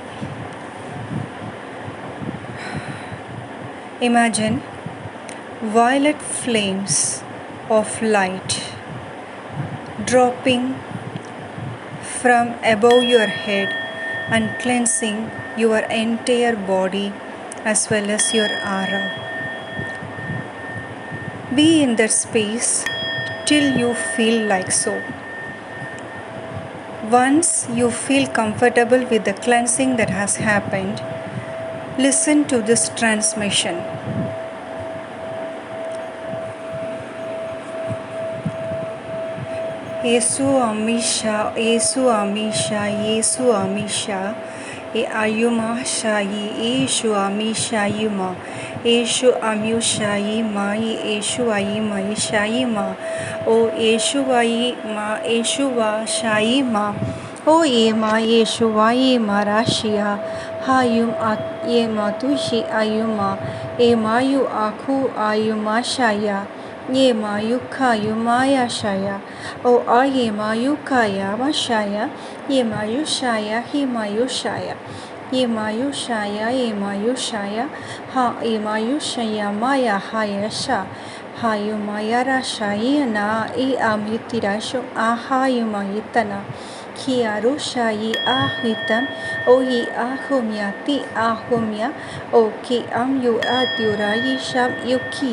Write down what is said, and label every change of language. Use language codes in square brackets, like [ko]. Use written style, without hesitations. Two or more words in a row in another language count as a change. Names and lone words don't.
[en] Imagine violet flames of light dropping from above your head and cleansing your entire body as well as your aura. Be in that space till you feel like so. Once you feel comfortable with the cleansing that has happened, listen to this transmission. Yesu Amisha, Yesu Amisha, Yesu Amisha, E Ayuma Shayi, Yesu Amisha Yuma, Yesu Amusha Yima, Yesu Ayima, Shayima, O Yesu Ayima, Yesu Shayima, O Yema, Yesu Ayima Rashia, Hayum Yema Tushi Ayuma, Emayu Aku Ayuma Shaya. Ye mayuka yumaya shaya, o aye mayukaya mashaya, ye mayushaya, he mayushaya, ye mayushaya, ye mayushaya, ha ye mayushaya maya hayasha, hayumayara shayana, e amutirasho, ahayumayitana. Kiarushayi ahitam, o ye ahumyati ahumya, o ki amyu adyurayi sham yuki.